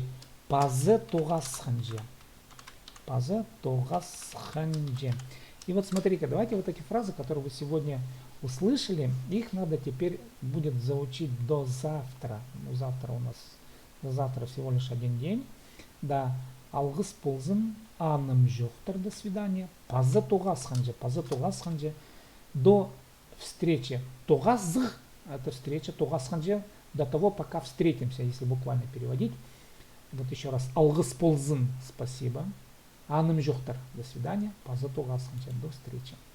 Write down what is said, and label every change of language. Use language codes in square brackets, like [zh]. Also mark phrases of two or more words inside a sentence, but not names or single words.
[kjh] Пазе тогасханже. [ru] И вот смотрите, давайте вот эти фразы, которые вы сегодня услышали, их надо теперь будет заучить до завтра. Ну, завтра всего лишь один день. Да, [kjh] алгыс ползын, аным жоқтар, [ru] до свидания. [kjh] Пазы тоғасханже, [ru] до встречи. Тоғазх, это встреча, тоғасханже, до того, пока встретимся, если буквально переводить. Вот еще раз, [kjh] алгыс ползын, [ru] спасибо. [kjh] Аным жоқтар, [ru] до свидания. [kjh] Пазы тоғасханже, [ru] до встречи.